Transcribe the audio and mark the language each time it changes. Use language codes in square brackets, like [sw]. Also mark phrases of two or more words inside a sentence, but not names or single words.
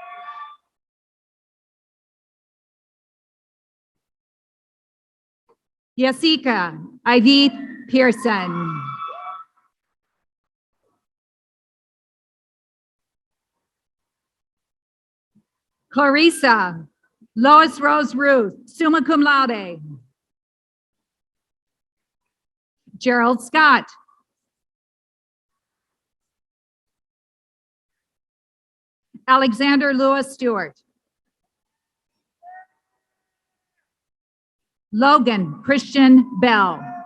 [en] Jessica Ivy Pearson. Clarissa Lois Rose Ruth, [la] summa cum laude. [en] Gerald Scott. Alexander Lewis Stewart. Logan Christian Bell.